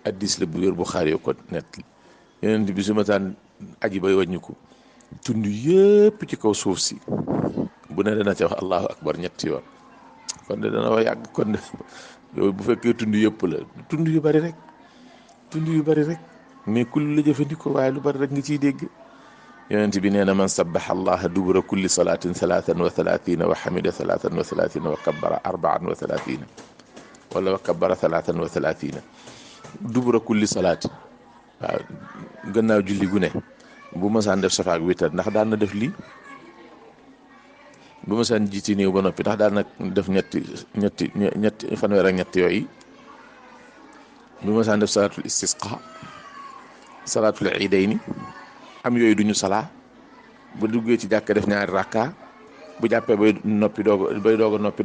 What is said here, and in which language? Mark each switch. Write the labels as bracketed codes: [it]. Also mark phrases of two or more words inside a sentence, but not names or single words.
[wo] addis la bu wér Buxaari ko nett yonent bi su ma saan aji bay wàññiku tund yëpp ci kaw suuf si bu ne dana ca wax [ar] الله أكبر [wo] ñetti yoon kon de dana wax yàgg kon de yow bu fekkee tund yëpp la tund yu bari rek mais kulli la jëfandikoo waaye lu bari rek nga ciy dégg yonent bi nee na [ar] من سبح الله دبر كل صلاة 33 وحمد 33 وكبر 34 ولا وكبر 33 دبر كل صلاة [wo] waaw gannaaw julli gu ne bu masaan def safaak witar ndax daan na def lii bu masaan jiiti néew ba noppi ndax daan na def ñetti fanweer ak ñett yooyu bu masaan def [ar] صلاة الاستسقاء صلاة العيدين [wo] am yooyu duñu salaa bu duggee ci jàkka def ñaari rakka bu jàppee bay doog a noppi